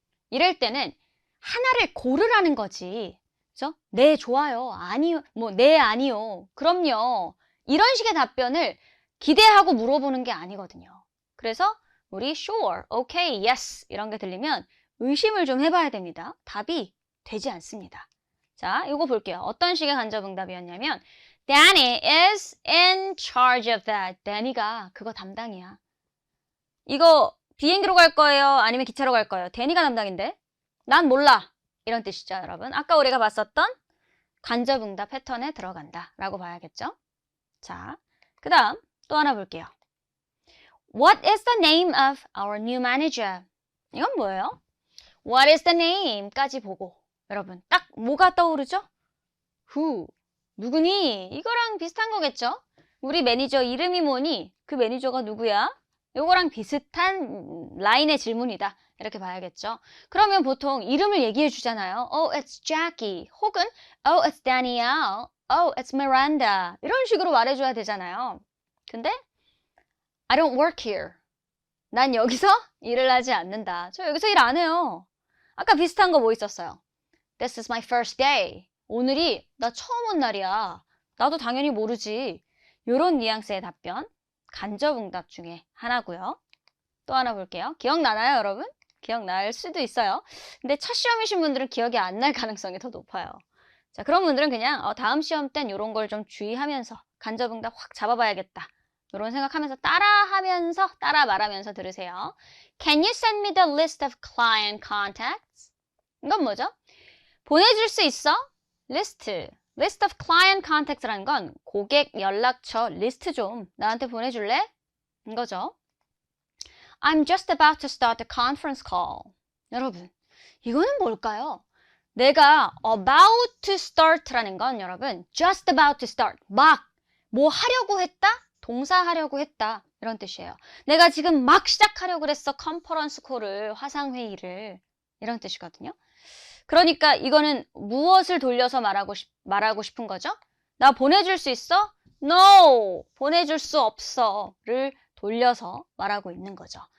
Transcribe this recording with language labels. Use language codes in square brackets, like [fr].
[ko] 이럴 때는 하나를 고르라는 거지. 그죠? 네, 좋아요. 아니요. 네, 아니요. 그럼요. 이런 식의 답변을 기대하고 물어보는 게 아니거든요. 그래서 우리 [en] sure, okay, yes [ko] 이런 게 들리면 의심을 좀 해봐야 됩니다. 답이 되지 않습니다. 자, 이거 볼게요. 어떤 식의 간접응답이었냐면 [en] Danny is in charge of that. [ko] Danny가 그거 담당이야. 이거 비행기로 갈 거예요? 아니면 기차로 갈 거예요? 데니가 담당인데? 난 몰라. 이런 뜻이죠, 여러분. 아까 우리가 봤었던 간접응답 패턴에 들어간다 라고 봐야겠죠? 자, 그 다음 또 하나 볼게요. [en] What is the name of our new manager? [ko] 이건 뭐예요? [en] What is the name? [ko] 까지 보고 여러분 딱 뭐가 떠오르죠? Who? 누구니? 이거랑 비슷한 거겠죠? 우리 매니저 이름이 뭐니? 그 매니저가 누구야? 요거랑 비슷한 라인의 질문이다. 이렇게 봐야겠죠. 그러면 보통 이름을 얘기해 주잖아요. [en] Oh, it's Jackie. 혹은 Oh, it's Danielle. Oh, it's Miranda. [ko] 이런 식으로 말해줘야 되잖아요. [en] 근데 I don't work here. [ko] 난 여기서 일을 하지 않는다. 저 여기서 일 안 해요. 아까 비슷한 거 뭐 있었어요? [en] This is my first day. [ko] 오늘이 나 처음 온 날이야. 나도 당연히 모르지. 요런 뉘앙스의 답변. 간접응답 중에 하나고요. 또 하나 볼게요. 기억나나요, 여러분? 기억날 수도 있어요. 근데 첫 시험이신 분들은 기억이 안 날 가능성이 더 높아요. 자, 그런 분들은 그냥 다음 시험 땐 이런 걸 좀 주의하면서 간접응답 확 잡아봐야겠다. 이런 생각하면서 따라 말하면서 들으세요. [en] Can you send me the list of client contacts? [ko] 이건 뭐죠? 보내줄 수 있어? 리스트. [en] List of client contacts [ko] 라는 건 고객 연락처 리스트 좀 나한테 보내줄래? 이거죠. [en] I'm just about to start the conference call. [ko] 여러분, 이거는 뭘까요? [en] 내가 about to start라는 건 여러분, just about to start. [ko] 막 뭐 하려고 했다? 동사하려고 했다. 이런 뜻이에요. 내가 지금 막 시작하려고 그랬어. 컨퍼런스 콜을, 화상회의를. 이런 뜻이거든요. 그러니까 이거는 무엇을 돌려서 말하고 싶은 거죠? 나 보내줄 수 있어? No! 보내줄 수 없어.를 돌려서 말하고 있는 거죠.